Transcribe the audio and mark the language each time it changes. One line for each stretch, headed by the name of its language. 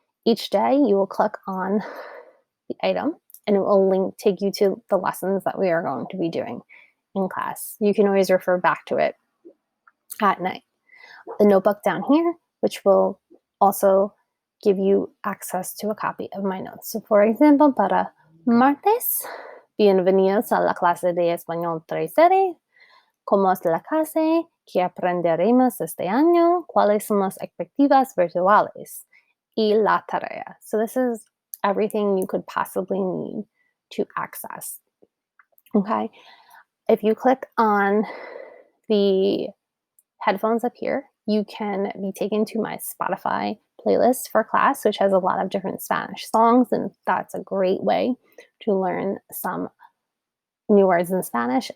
English: Each day you will click on the item and it will take you to the lessons that we are going to be doing in class. You can always refer back to it at night. The notebook down here, which will also give you access to a copy of my notes. So for example,
Spanish: para martes, bienvenidos a la clase de español 3 ¿Cómo es la clase? ¿Qué aprenderemos este año? ¿Cuáles son las expectativas virtuales? Y la tarea.
English: So this is everything you could possibly need to access. Okay. If you click on the headphones up here, you can be taken to my Spotify playlist for class, which has a lot of different Spanish songs, and that's a great way to learn some new words in Spanish.